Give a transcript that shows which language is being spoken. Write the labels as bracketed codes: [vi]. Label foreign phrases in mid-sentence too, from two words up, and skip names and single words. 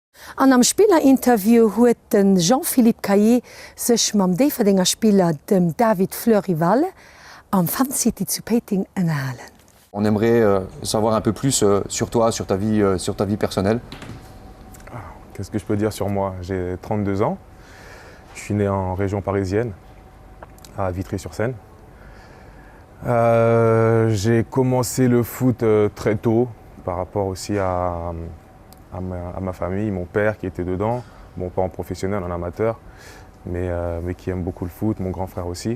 [lb] An am Spielerinterview huet den Jean-Philippe Caillé sech mam Déferdinger Spieler dem David Fleury-Walle am Fan City zu Peting ënnerhalen. [fr] On aimerait savoir un peu plus sur toi, sur ta vie personnelle. Qu'est-ce que je peux dire sur moi? J'ai 32 ans. Je suis né en région parisienne, à Vitry-sur-Seine. J'ai commencé le foot très tôt, par rapport aussi à ma famille, mon père qui était dedans, bon pas en professionnel, en amateur, mais qui aime beaucoup le foot, mon grand frère aussi.